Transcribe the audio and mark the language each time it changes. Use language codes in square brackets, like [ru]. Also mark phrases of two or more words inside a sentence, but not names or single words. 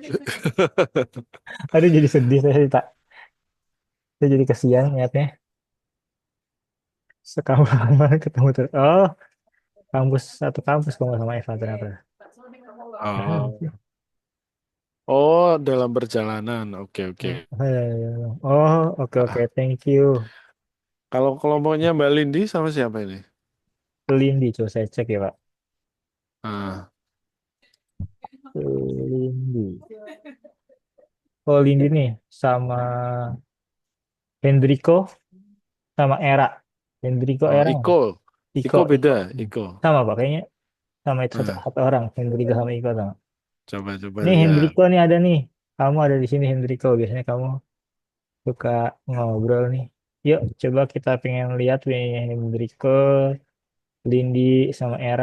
[id] Aduh jadi sedih saya jadi kesian liatnya. Sekamar ketemu terus. Oh, satu kampus kok nggak sama Eva ternyata. Oh, oh, dalam perjalanan. Oke, oke. Oh, ya, ya, ya. Oh, oke oke, Ah, [en] thank you. [id] kalau kelompoknya Mbak Lindi sama siapa ini? Lindi, coba saya cek ya Pak. Ah, Lindi. Oh, Lindi nih sama Hendriko sama Era. Hendriko oh, Era Iko. mana? Iko, Iko Iko. beda, Iko. Sama Pak, kayaknya sama itu satu, Nah, satu orang. Hendriko sama Iko sama. coba-coba Nih lihat. Hendriko nih ada nih. Kamu ada di sini Hendriko. Biasanya kamu suka ngobrol nih. Yuk, coba kita pengen lihat nih Hendriko, Lindi sama Era.